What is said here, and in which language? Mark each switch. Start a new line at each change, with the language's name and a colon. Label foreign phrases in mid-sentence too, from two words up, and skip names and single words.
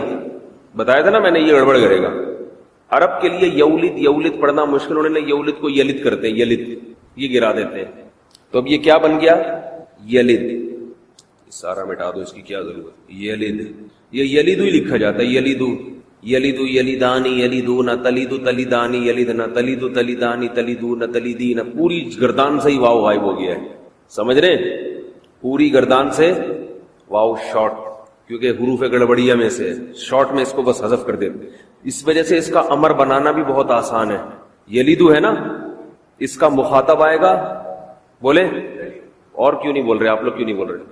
Urdu: بتایا تھا نا میں نے یہ گڑبڑ کرے گا. عرب کے لیے یولد پڑھنا مشکل, انہوں نے یولد کو یلد کرتے ہیں, یلد یہ گرا دیتے ہیں. تو اب یہ کیا بن گیا یلد. سارا مٹا دو, اس کی کیا ضرورت. یلد یہ یلیدو ہی لکھا جاتا ہے.
Arabic: یلیدو یلیدانی یلیدون تلیدو تلیدانی یلیدنا تلیدو تلیدانی تلیدون تلیدین.
Urdu: پوری گردان سے ہی واو غائب ہو گیا ہے. سمجھ رہے ہیں, پوری گردان سے واو شارٹ, کیونکہ حروف گڑبڑیا میں سے شارٹ میں اس کو بس حذف کر دیتے. اس وجہ سے اس کا امر بنانا بھی بہت آسان ہے. یلیدو ہے نا, اس کا مخاطب آئے گا, بولے اور کیوں نہیں بول رہے آپ لوگ, کیوں نہیں بول رہے.